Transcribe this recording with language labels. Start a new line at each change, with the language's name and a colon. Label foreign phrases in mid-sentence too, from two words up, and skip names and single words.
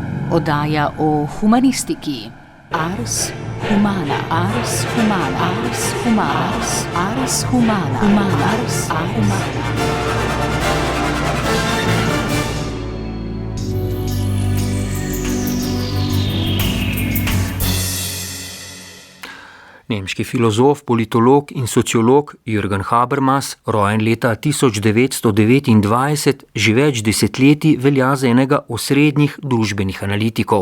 Slovenian: Oddaja o humanistiki. Ars humana, ars humana, ars humana, ars humana, ars humana. Nemški filozof, politolog in sociolog Jürgen Habermas, rojen leta 1929, že več desetletij velja za enega osrednjih družbenih analitikov.